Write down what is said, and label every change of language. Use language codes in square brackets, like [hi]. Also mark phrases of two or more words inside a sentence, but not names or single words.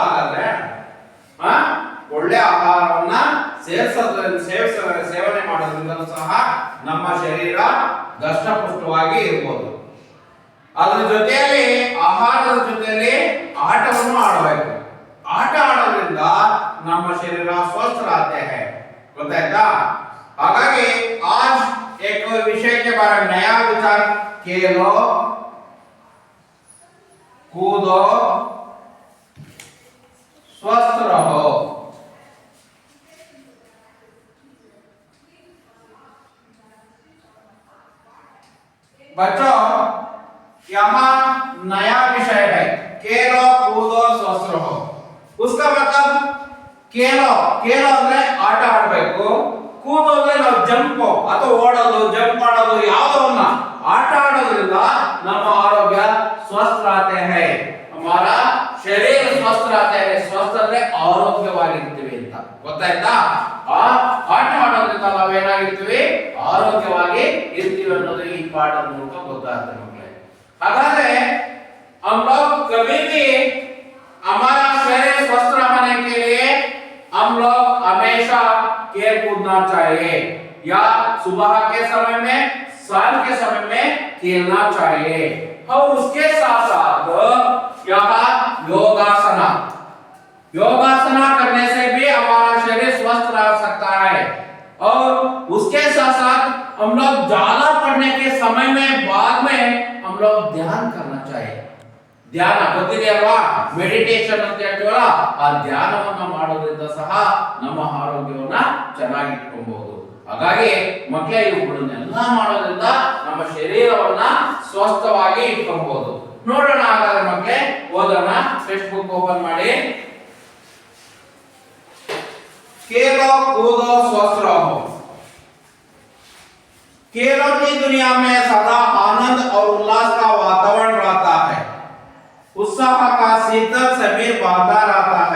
[kn] ಹಾಗಾದ್ರೆ ಒಳ್ಳೆ ಆಹಾರವನ್ನ ಸೇವನೆ ಮಾಡೋದ್ರಿಂದ ಸಹ ನಮ್ಮ ಶರೀರ ದಷ್ಟಪುಷ್ಟವಾಗಿ ಇರ್ಬೋದು. ಅದ್ರ ಜೊತೆಯಲ್ಲಿ ಆಹಾರದ ಜೊತೆಯಲ್ಲಿ ಆಟವನ್ನು ಆಡಬೇಕು. ಆಟ ಆಡೋದ್ರಿಂದ ನಮ್ಮ ಶರೀರ ಸ್ವಸ್ಥ [hi] रहते हैं। [kn] ಗೊತ್ತಾಯ್ತಾ? [hi] ಹಾಗಾಗಿ आज एक विषय के बारे में नया विचार खेलो कूदो स्वस्थ रहो। बच्चों यहाँ नया विषय है खेलो कूदो स्वस्थ रहो। उसका मतलब खेलो [kn] ಅಂದ್ರೆ ಆಟ ಆಡಬೇಕು, ಕೂದೋ ಅಂದ್ರೆ ನಾವು ಜಂಪ್ ಅಥವಾ ಓಡೋದು ಜಂಪ್ ಮಾಡೋದು ಯಾವುದನ್ನ ಆಟ ಆಡೋದ್ರಿಂದ ನಮ್ಮ ಆರೋಗ್ಯ ಸ್ವಸ್ಥ [hi] रहते हैं। हमारा शरीर स्वस्थ रहते हैं। [kn] स्वस्थ ಅಂದ್ರೆ ಆರೋಗ್ಯವಾಗಿರ್ತೀವಿ ಅಂತ ಗೊತ್ತಾಯ್ತಾ? ಆಟ ಆಡೋದ್ರಿಂದ ನಾವು ಏನಾಗಿರ್ತೀವಿ? ಆರೋಗ್ಯವಾಗಿ ಇರ್ತೀವಿ ಅನ್ನೋದು ಈ ಪಾಠದ ಮೂಲಕ ಗೊತ್ತಾಗುತ್ತೆ ಮಕ್ಕಳೇ। [hi] ಹಾಗಾದ್ರೆ हम लोग कभी भी हमारा शरीर स्वस्थ रहने के लिए हम लोग हमेशा खेल कूदना चाहिए, या सुबह के समय में शाम के समय में खेलना चाहिए। और उसके साथ साथ यहाँ योगासना करने से भी हमारा शरीर स्वस्थ रह सकता है। और उसके साथ साथ हम लोग ज्यादा पढ़ने के समय में बाद में हम लोग ध्यान करना चाहिए। [kn] ಧ್ಯಾನ ಗೊತ್ತಿದೆ ಅಲ್ವಾ? ಮೆಡಿಟೇಷನ್ ಅಂತ ಹೇಳ್ತೀವಲ್ಲ, ಆ ಧ್ಯಾನವನ್ನ ಮಾಡೋದ್ರಿಂದ ಸಹ ನಮ್ಮ ಆರೋಗ್ಯವನ್ನ ಚೆನ್ನಾಗಿ ಇಟ್ಕೊಬಹುದು। ಹಾಗಾಗಿ ಮಕ್ಕಳೇ ಇವುಗಳನ್ನೆಲ್ಲ ಮಾಡೋದ್ರಿಂದ ನಮ್ಮ ಶರೀರವನ್ನ ಸ್ವಸ್ಥವಾಗಿ ಇಟ್ಕೊಬಹುದು। ನೋಡೋಣ ಹಾಗಾದ್ರೆ ಮಕ್ಕಳೇ, ಓದೋಣ। ಟೆಕ್ಸ್ಟ್ ಬುಕ್ ಓಪನ್ ಮಾಡಿ। [hi] खेलो कूदो स्वस्थ रहो। खेलों की दुनिया में सदा आनंद और उल्लास का वातावरण रहता है। उत्साह का शीतल समीर बहता रहता है।